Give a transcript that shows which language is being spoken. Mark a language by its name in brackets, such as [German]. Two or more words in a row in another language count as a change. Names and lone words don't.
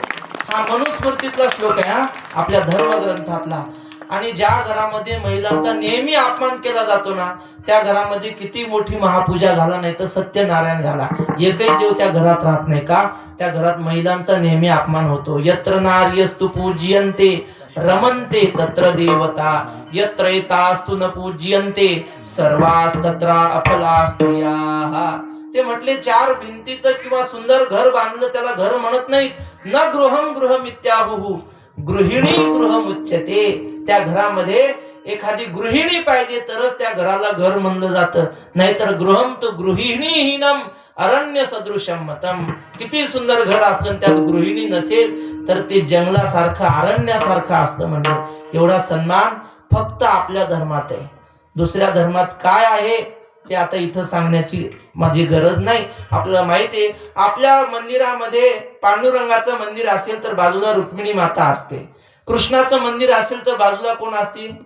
[Marathi] हा मनुस्मृतीतला श्लोक आहे, आपल्या धर्मग्रंथातला. आणि ज्या घरामध्ये महिलांचा नेहमी अपमान केला जातो ना, त्या घरामध्ये किती मोठी महापूजा घाला, नाही तर सत्यनारायण घाला, एकही देव त्या घरात राहत नाही. का? त्या घरात महिलांचा नेहमी अपमान होतो. [Sanskrit] यत्र नार्यस्तु पूज्यन्ते रमन्ते तत्र देवता, यत्र एतास्तु न पूज्यन्ते सर्वास्तत्र अफलाः क्रियाः. [Marathi] ते म्हटले, 4 भिंतीचं किंवा सुंदर घर बांधलं त्याला घर म्हणत नाहीत. [Sanskrit] न गृहम गृहमित्याहुः, गृहिणी गृहमुच्यते. [Marathi] त्या घरामध्ये एखादी गृहिणी पाहिजे तरच त्या घराला घर म्हणलं जातं, नाहीतर [Sanskrit] गृहम तो गृहिणीहीनम अरण्य सदृशम मतम. [Marathi] किती सुंदर घर असलं त्यात गृहिणी नसेल तर ते जंगलासारखं, अरण्यासारखं असतं. म्हणजे एवढा सन्मान फक्त आपल्या धर्मात आहे. दुसऱ्या धर्मात काय आहे ते आता इथं सांगण्याची माझी गरज नाही. आपल्याला माहिती आहे, आपल्या मंदिरामध्ये पांडुरंगाचं मंदिर असेल तर बाजूला रुक्मिणी माता असते, कृष्णाचं मंदिर असेल तर बाजूला कोण असते?